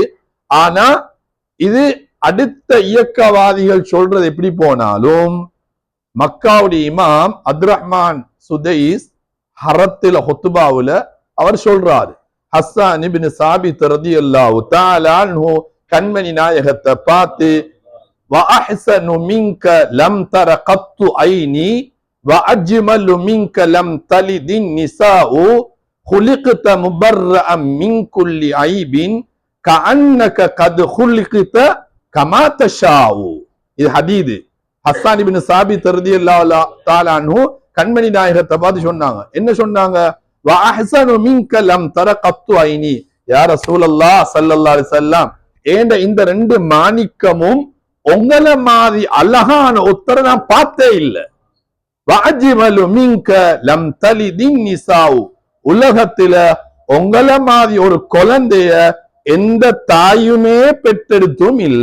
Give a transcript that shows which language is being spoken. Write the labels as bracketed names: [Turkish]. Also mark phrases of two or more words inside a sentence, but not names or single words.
[Tamil] ஆனா இது அடுத்த இயக்கவாதிகள் சொல்றது எப்படி போனாலும் மக்காவுடைய இமாம் அப்துர்ரஹ்மான் சுதைஸ் ஹரத்தில ஹுத்பாவுல அவர் சொல்றாரு, ஹஸ்ஸான் இப்னு சாபித் [Arabic] رضي الله تعالى عنه [Tamil] கண்மணி நாயகத்தை பார்த்து, [Arabic] وَأَحْسَنُ مِنْكَ لَمْ تَرَ قَطُّ عَيْنِي وَأَجْمَلُ مِنْكَ لَمْ تَلِدِ النِّسَاءُ خُلِقْتَ مُبَرَّأً مِنْ كُلِّ عَيْبٍ كَأَنَّكَ قَدْ خُلِقْتَ كَمَا تَشَاءُ. [Tamil] இது ஹதீஸ். ஹஸ்ஸான் இப்னு சாபித் [Arabic] رضي الله تعالى عنه [Tamil] கண்மணி நாயகத்தை பார்த்து சொன்னாங்க. என்ன சொன்னாங்க? [Arabic] وَأَحْسَنُ مِنْكَ لَمْ تَرَ قَطُّ عَيْنِي, يا رسول الله صلى الله عليه وسلم, [Tamil] ஏண்ட இந்த 2 மாணிக்கமும் உங்களை மாதிரி அழகான ஒருத்தரை நான் பார்த்தே இல்லை. [Arabic] وأجمل منك لم تلد النساء, [Tamil] உலகத்துல உங்களை மாதிரி ஒரு குழந்தைய எந்த தாயுமே பெற்றெடுத்தும் இல்ல.